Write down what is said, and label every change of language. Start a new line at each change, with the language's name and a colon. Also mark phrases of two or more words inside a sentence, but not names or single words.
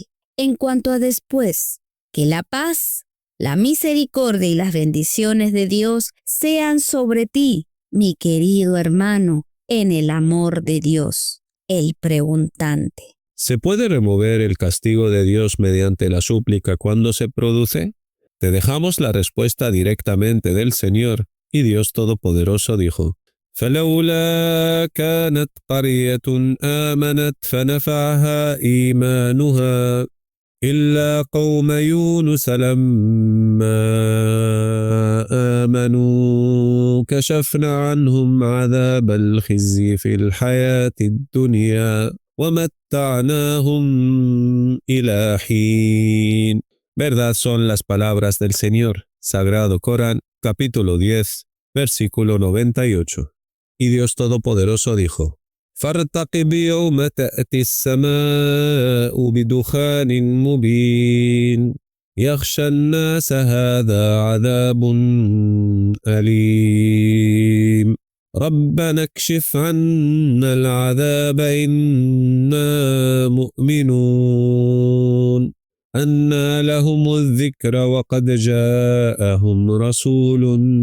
Spanish: En cuanto a después, que la paz, la misericordia y las bendiciones de Dios sean sobre ti, mi querido hermano, en el amor de Dios. El preguntante: ¿se puede remover el castigo de Dios mediante la súplica cuando se produce? Te dejamos la respuesta directamente del Señor, y Dios Todopoderoso dijo:
Arabic: فلولا كانت قرية آمنت فنفعها إيمانها إلا قوم يونس لما آمنوا كشفنا عنهم عذاب الخزي في الحياة الدنيا ومتعناهم إلى حين.
Spanish: Verdad son las palabras del Señor. Sagrado Corán, capítulo 10, versículo 98. Y Dios Todopoderoso dijo:
Arabic: فارتقب يوم تأتي السماء بدخان مبين يغشى الناس هذا عذاب أليم ربنا اكشف عنا العذاب إنا مؤمنون أنى لهم الذكر وقد جاءهم رسول